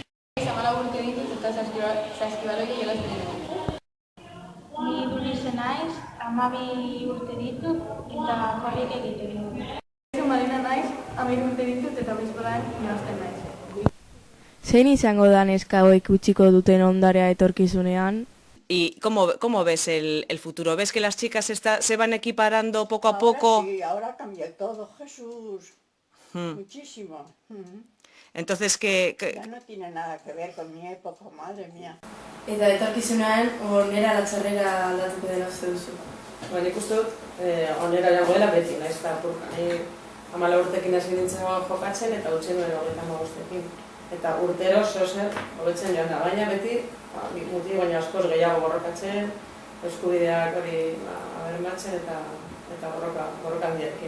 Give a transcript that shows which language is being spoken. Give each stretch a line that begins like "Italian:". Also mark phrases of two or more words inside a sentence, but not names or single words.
Basque: 14 urte ditut eta saskibaloi jolasten dut. Ni Dulce naiz, 12 urte ditut eta korrik egiten dut. Kaixo Marina naiz, 13 urte ditut eta beisbolan jolasten naiz. Zein izango da neska hauek utziko duten ondarea etorkizunean?
Spanish: ¿Y cómo ves el futuro? ¿Ves que las chicas se van equiparando poco a poco? Sí, ahora cambia todo, Jesús. Muchísimo. Entonces, que... Ya no tiene nada que ver con mi época, madre mía.
Basque: Eta etorkizunean onera latxarrera aldatuko dela uste duzu? Nik uste dut, onera jango dela beti, nahiz eta apurka. Ni 14 urtekin hasi nintzen jokatzen eta utzi nuen 35 Eta urtero zer hobetzen joan da, baina beti muti baina askoz gehiago borrokatzen, eskubideak hori bermatzen eta borroka handiekin.